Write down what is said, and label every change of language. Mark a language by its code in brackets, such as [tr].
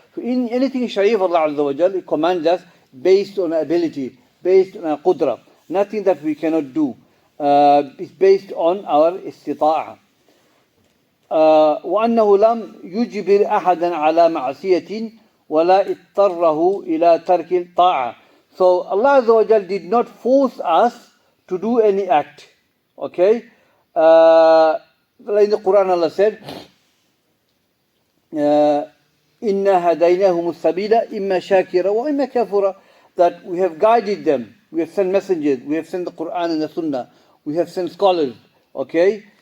[en] So in anything in Sharia of Allah Azza wa Jal, it commands us based on ability, based on our qudra. Nothing that we cannot do. It's based on our istita'a. [ar] وأنه لم يجبر أحدا على معصية ولا اضطره إلى ترك الطاعة. [en] So Allah Azza wa Jal did not force us to do any act. Okay? In the Quran Allah said, [ar] إِنَّا هَدَيْنَاهُمُ السَّبِيلَ إِمَّا شَاكِرًا وَإِمَّا كَفُورًا. [en] That we have guided them. We have sent messengers. We have sent the Quran and the Sunnah. We have sent scholars. Okay?